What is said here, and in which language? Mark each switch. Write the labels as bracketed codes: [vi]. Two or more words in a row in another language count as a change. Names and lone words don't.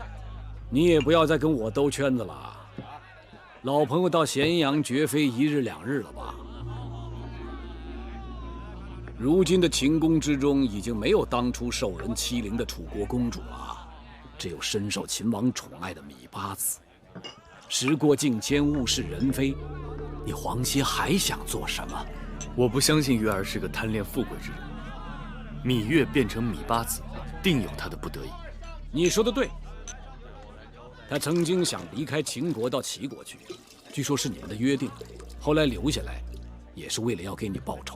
[zh] 你也不要再跟我兜圈子了。老朋友到咸陽絕非一日兩日了吧？如今的秦宮之中，已經沒有當初受人欺凌的楚國公主了，只有深受秦王寵愛的芈八子。時過境遷，物是人非，你黃歇還想做什麼？我不相信月兒是個貪戀富貴之人。羋月變成芈八子，定有他的不得已。你說的對。他曾經想離開秦國到齊國去，據說是你們的約定，後來留下來，也是為了要給你報仇。